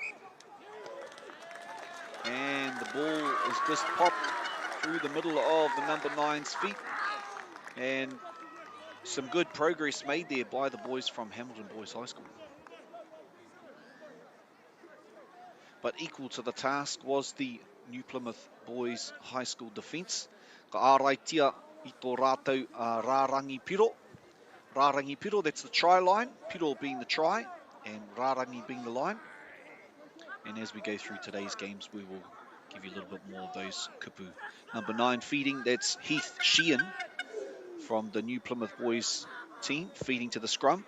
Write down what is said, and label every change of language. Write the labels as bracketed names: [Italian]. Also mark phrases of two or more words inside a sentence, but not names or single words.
[English] And the ball is just popped through the middle of the number 9's feet. And some good progress made there by the boys from Hamilton Boys High School. But equal to the task was the New Plymouth Boys High School defence. [Māori] Ka āraitia I tō rātou Rārangi Piro. Rārangi Piro, [English] that's the try line. Piro being the try and Rārangi being the line. And as we go through today's games, we will give you a little bit more of those kupu. Number 9 feeding, that's Heath Sheehan from the New Plymouth Boys team, feeding to the scrum.